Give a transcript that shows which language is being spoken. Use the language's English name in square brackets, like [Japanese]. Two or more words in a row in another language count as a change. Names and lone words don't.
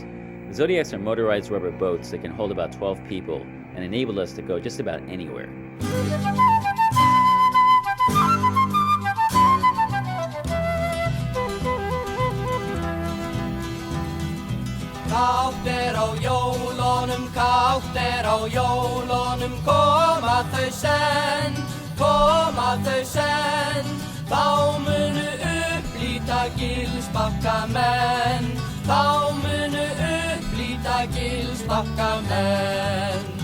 [English] The Zodiacs are motorized rubber boats that can hold about 12 people and enabled us to go just about anywhere. [Icelandic] Kátt á jólunum, kátt á jólunum, koma þau senn, þá munu upplýta gilsbakkamenn, þá munu upplýta gilsbakkamenn.